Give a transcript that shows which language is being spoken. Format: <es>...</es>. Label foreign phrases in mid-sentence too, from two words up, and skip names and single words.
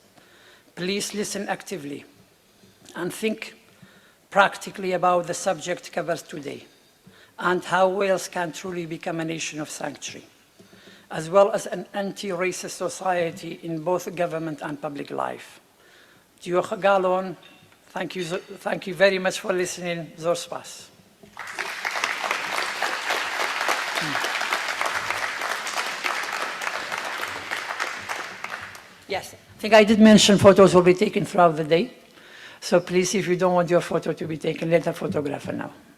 <en>Please listen actively and think practically about the subject covered today and how Wales can truly become a nation of sanctuary, as well as an anti-racist society in both government and public life.</en> <cy>Diolch o galon.</cy> <en>Thank you very much for listening.</en> <ku>Zor spas.</ku> <en>Yes, I think I did mention photos will be taken throughout the day. So please, if you don't want your photo to be taken, let a photographer know.</en>